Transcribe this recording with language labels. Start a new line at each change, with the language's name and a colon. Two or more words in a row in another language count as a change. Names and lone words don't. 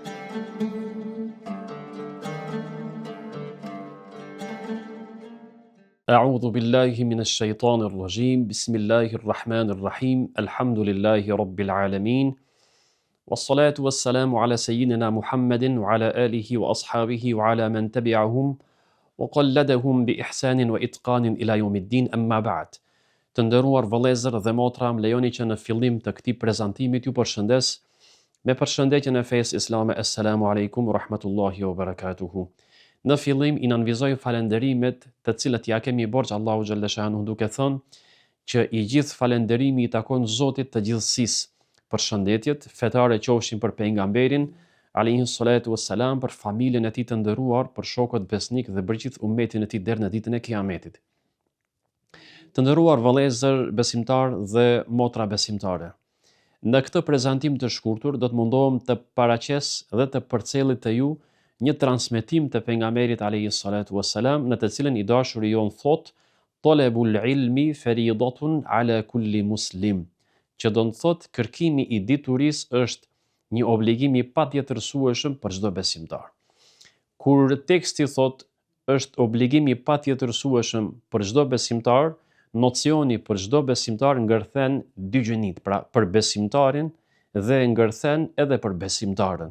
Arabic: أعوذ بالله من الشيطان الرجيم بسم الله الرحمن الرحيم الحمد لله رب العالمين والصلاة والسلام على سيدنا محمد وعلى آله وأصحابه وعلى من تبعهم وقلدهم بإحسان وإتقان إلى يوم الدين أما بعد.
Albanian: Të nderuar vëllezër dhe motra, më lejoni që në fillim të këtij prezantimi t'ju përshëndes me përshëndetjen e fesë islame.
Arabic: السلام عليكم ورحمة الله وبركاته.
Albanian: Në fillim i nënvizoj falenderimet të cilët ja kemi borxh Allahu
Arabic: جل شأنه,
Albanian: duke thënë që i gjithë falenderimi i takon Zotit të gjithësisë. Përshëndetjet fetare qofshin për pejgamberin
Arabic: عليه الصلاة والسلام,
Albanian: për familjen e tij të nderuar, për shokët besnik dhe për gjithë ummetin e tij deri në ditën e Kiametit. Të nderuar vëllezër besimtar dhe motra besimtare, në këtë prezantim të shkurtur do të mundohem të paraqes dhe të përcjelli te ju një transmetim të pejgamberit
Arabic: عليه الصلاة والسلام,
Albanian: në të cilën i dashuri jon thot:
Arabic: "طلب العلم فريضة على كل مسلم",
Albanian: që do të thot kërkimi i diturisë është një obligim i patjetërsueshëm për çdo besimtar. Kur teksti thot është obligim i patjetërsueshëm për çdo besimtar, nocioni për çdo besimtar ngërthen dy gjënit, pra për besimtarin dhe ngërthen edhe për besimtarën.